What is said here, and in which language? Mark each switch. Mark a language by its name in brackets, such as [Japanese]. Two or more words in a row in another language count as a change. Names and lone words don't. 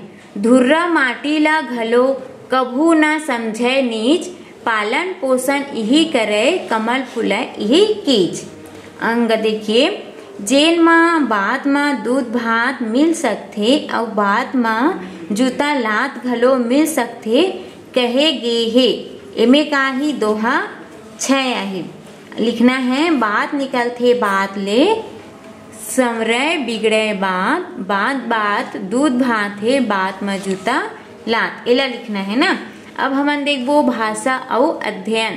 [Chhattisgarhi] धुर्रा माटी ला घलो कभू न समझे नीच, पालन पोषण यही करे कमल फुलाय यही कीच। अंग देखिए जेन माँ बात माँ दूध भात मिल सकथे और बात माँ जूता लात घलो मिल सकथे कहे गे हे। एमे काही दोहा 6 आहे। लिखना है बात निकलथे बात ले, संवरय बिगड़े बात, बात बात दूध भात है, बात में जूता लात, एला लिखना है ना। अब हमन देखबो भाषा और अध्ययन।